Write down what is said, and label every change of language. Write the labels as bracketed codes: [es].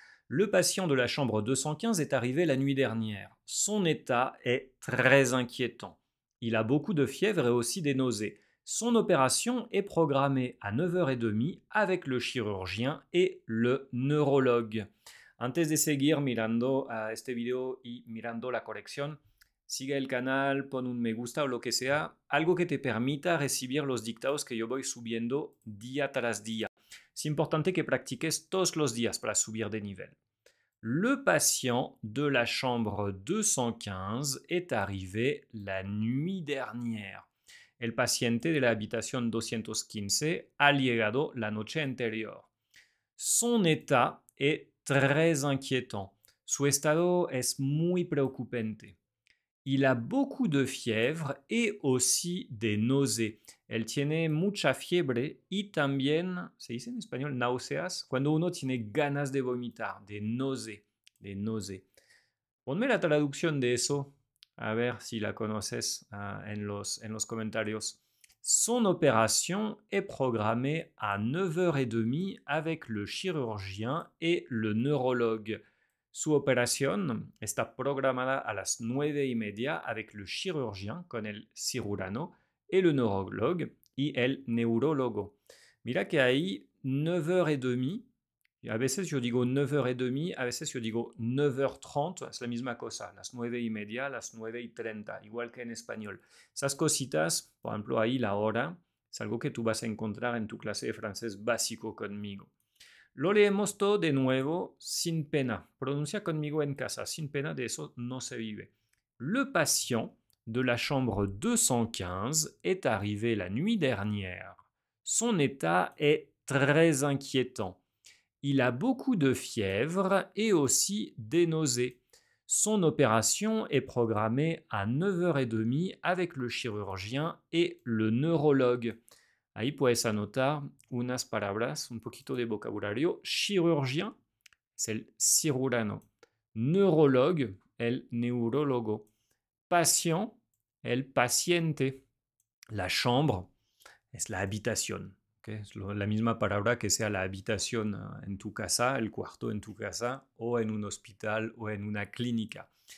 [fr] Le patient de la chambre 215 est arrivé la nuit dernière. Son état est très inquiétant. Il a beaucoup de fièvre et aussi des nausées. Son opération est programmée à 9h30 avec le chirurgien et le neurologue. [es] Antes de seguir mirando a este video y mirando la corrección, sigue el canal, pon un me gusta o lo que sea, algo que te permita recibir los dictados que yo voy subiendo día tras día. Es importante que practiques todos los días para subir de nivel. [fr] Le patient de la chambre 215 est arrivé la nuit dernière. [es] El paciente de la habitación 215 ha llegado la noche anterior. [fr] Son état est très inquiétant. [es] Su estado es muy preocupante. [fr] Il a beaucoup de fièvre et aussi des nausées. [es] Él tiene mucha fiebre y también, se dice en español, náuseas, cuando uno tiene ganas de vomitar, [fr] de nausées, de nausées. [es] Ponme la traducción de eso, a ver si la conoces en los comentarios. [fr] Son opération est programmée à 9h30 avec le chirurgien et le neurologue. [es] Su operación está programada a las 9:30 [fr] avec le chirurgien, [es] con el cirurano, [fr] et le neurologue, [es] y el neurólogo. Mira que ahí 9h30, a veces yo digo 9h30, a veces yo digo 9h30, es la misma cosa, las 9:30, las 9:30, igual que en español. Esas cositas, por ejemplo, ahí la hora, es algo que tú vas a encontrar en tu clase de francés básico conmigo. Lo leemos todo de nuevo sin pena. Pronuncia conmigo en casa. Sin pena, de eso no se vive. [fr] Le patient de la chambre 215 est arrivé la nuit dernière. Son état est très inquiétant. Il a beaucoup de fièvre et aussi des nausées. Son opération est programmée à 9h30 avec le chirurgien et le neurologue. [es] Ahí puedes anotar unas palabras, un poquito de vocabulario. Chirurgien, c'est el cirurano. Neurologue, el neurólogo. Patient, el paciente. La chambre es la habitación. ¿Okay? Es la misma palabra que sea la habitación en tu casa, el cuarto en tu casa, o en un hospital o en una clínica.